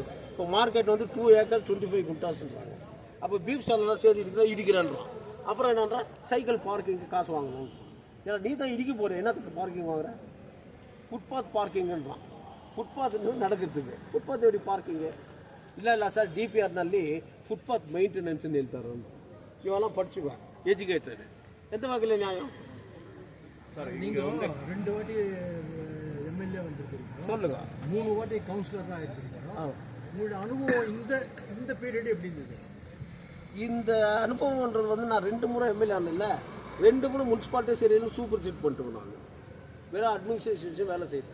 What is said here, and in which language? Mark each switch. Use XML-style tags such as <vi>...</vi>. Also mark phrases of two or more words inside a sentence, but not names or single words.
<ta>இப்போ மார்க்கெட் வந்து 2 ஏக்கர் 25 குண்டாஸ்ன்றாங்க. அப்போ</ta> <en>beef stall</en> <ta>சரி இடிக்கிறான்றான். அப்புறம் என்னன்றா</ta> <en>cycle parking</en> <ta>காசு வாங்கணும். ஏன்னா நீ தான் இடிக்க போகிற, என்னத்துக்கு பார்க்கிங் வாங்குற?</ta> <en>footpath parking.</en> <ta>ஃபுட்பாத் நடக்கிறதுக்கு ಫುಟ್ಪಾತ್ எப்படி பார்க்கிங்கு?</ta> <kn>ಇಲ್ಲ ಸರ್ DPRನಲ್ಲಿ</kn> <en>footpath maintenance</en> <kn>ಹೇಳ್ತಾರೆ.</kn> <ta>ಇವೆಲ್ಲ படிச்சுவேன், எஜுகேட்டடு. எந்த வகையில் நியாயம்? நீங்கள் 2 வாட்டி எம்எல்ஏ வந்திருக்கீங்க, சொல்லுங்க. 3 வாட்டி கவுன்சிலராக இருக்கிறீங்க. உங்களோட அனுபவம் இந்த பீரியட் எப்படி இருந்தது? இந்த அனுபவம்ன்றது வந்து நான் 2 முறை எம்எல்ஏ ஆனதில்ல, 2 முறை முன்சிபாலிட்டி சரியில்லை சூப்பர் சீட் பண்ணிட்டு நான் வெறும் அட்மினிஸ்ட்ரேஷன் வேலை செய்தேன்.</ta>